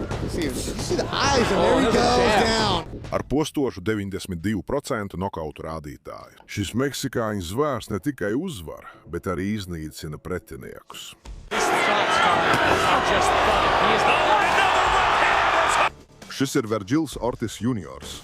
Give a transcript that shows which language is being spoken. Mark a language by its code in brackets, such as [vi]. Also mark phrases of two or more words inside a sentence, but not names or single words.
[en] see the eyes, and there he goes down. [lv] Ar postošu 92% nokautu rādītāju. Šis meksikāņu zvērs ne tikai uzvar, bet arī iznīcina pretiniekus. Šis ir Vergils Ortis juniors.